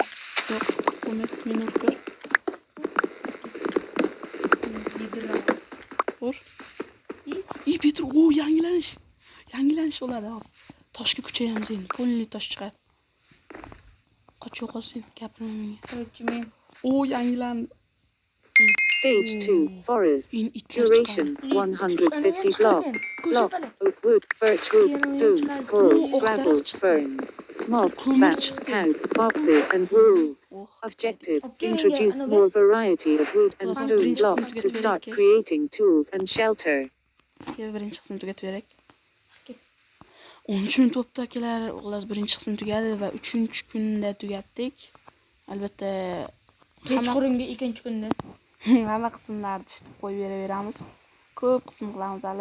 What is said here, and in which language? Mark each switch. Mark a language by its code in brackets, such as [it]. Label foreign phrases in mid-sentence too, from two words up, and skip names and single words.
[uz] Yo'q, bo'lmayapti, meni urib ko'r. Yediraman. Ur. Petr, yangilanish. Yangilanish bo'ladi hozir. Toshga kuchayamiz endi. Qo'lli tosh chiqadi. Qoch yo'qolsin, gapirma menga. Korotchi men. Stage Yangilandi. [en] 2 Forest. Duration 150 blocks. Blocks oak wood, birch wood, stone, coal, gravel, ferns, mobs, bats, cows, foxes, and wolves. Objective: introduce more variety of wood and stone blocks to start creating tools and shelter. [uz] Birinchi qismni tugatib berak. 13 minut bo'libdi akalar. Xullas birinchi qism tugadi va 3-kunda tugatdik. Albatta Kechqurunga ikkinchi kunda. hamma qismlarni tutib qo'yib beraveramiz. Ko'p qism qilamiz hali.